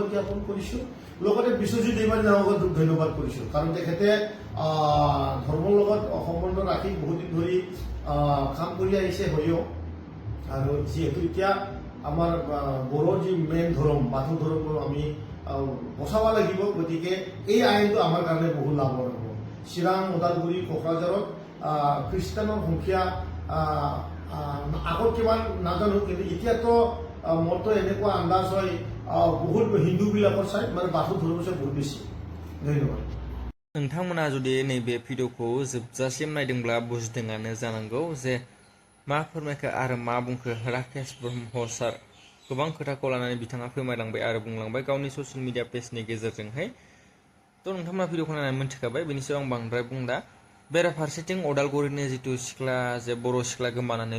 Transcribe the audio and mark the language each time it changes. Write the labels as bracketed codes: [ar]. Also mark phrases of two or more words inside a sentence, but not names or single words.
[as] জ্ঞাপন কৰিছোঁ লগতে বিশ্বজিৎ দৈমাৰী ডাঙৰীয়াক ধন্যবাদ কৰিছোঁ কাৰণ তেখেতে ধৰ্মৰ লগত সম্বন্ধ ৰাখি বহুদিন ধৰি কাম কৰি আহিছে হয়ও আৰু যিহেতু এতিয়া আমাৰ বড়োৰ যি মেইন ধৰ্ম বাথৌ ধৰ্ম আমি বচাব লাগিব গতিকে এই আইনটো আমাৰ কাৰণে বহুত লাভৰ হ'ব চিৰাং ওদালগুৰি কোকৰাঝাৰত খ্ৰীষ্টানৰ সংখ্যা আগত কিমান নাজানো কিন্তু এতিয়াতো মোৰতো এনেকুৱা আন্দাজ হয় বহুত হিন্দুবিলাকৰ চাই মানে বাথৌ ধৰ্মৰ চাই বহুত বেছি ধন্যবাদ [brx] नोंथांमोना जुदि नैबे भिडिअखौ जोबजासिम नायदोंब्ला बुजिदोंआनो जानांगौ जे मा फोरमायखो आरो मा बुंखो राकेश ब्रह्म सार गोबां खोथाखौ लानानै बिथाङा फोरमायलांबाय आरो बुंलांबाय गावनि [en] social media page [brx] गेजेरजोंहाय थ' नोंथांमोना भिडिअखौ नायनानै मिथिखाबाय बेनि सायाव आं बांद्राय बुंला बेराफारसेथिं अदालगुरिनि जिथु सिख्ला जे बर' सिख्ला गोमानानै